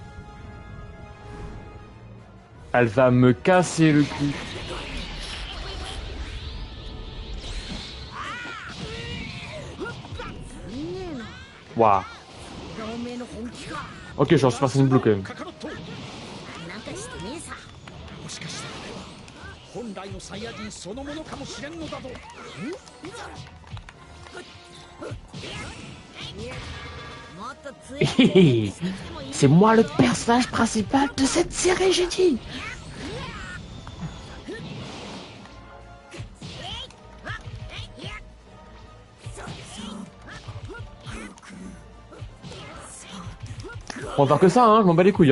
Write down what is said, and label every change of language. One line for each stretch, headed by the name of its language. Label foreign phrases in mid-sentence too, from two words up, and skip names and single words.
French: Elle va me casser le cul. Waouh. Ok, je suis en Super Saiyan Blue quand même.
Japanese: 本来のサイヤ人そのものかもしれんのだぞ。
French: C'est moi le personnage principal de cette série, j'ai dit. On va faire que ça, hein, je m'en bats les couilles.